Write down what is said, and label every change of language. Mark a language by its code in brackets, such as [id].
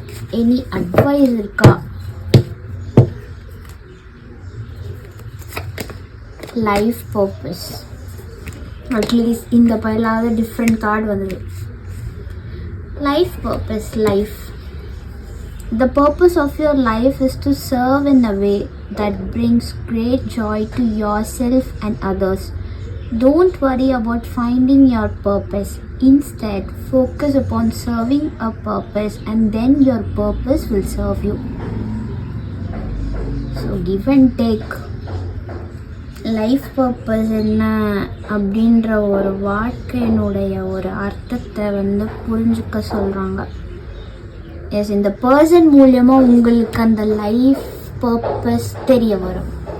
[ta] Any advice இருக்கா? Life purpose. At least இந்த பயிலாவது different card வந்தது. Life purpose. [en] Life, the purpose of your life is to serve in a way that brings great joy to yourself and others. Don't worry about finding your purpose. Instead, focus upon serving a purpose, and then your purpose will serve you. So give and take. [ta] Life purpose என்ன அப்படின்ற ஒரு வாழ்க்கையினுடைய ஒரு அர்த்தத்தை வந்து புரிஞ்சுக்க சொல்கிறாங்க. S, இந்த பர்சன் மூலியமாக உங்களுக்கு அந்த லைஃப் பர்பஸ் தெரிய வரும்.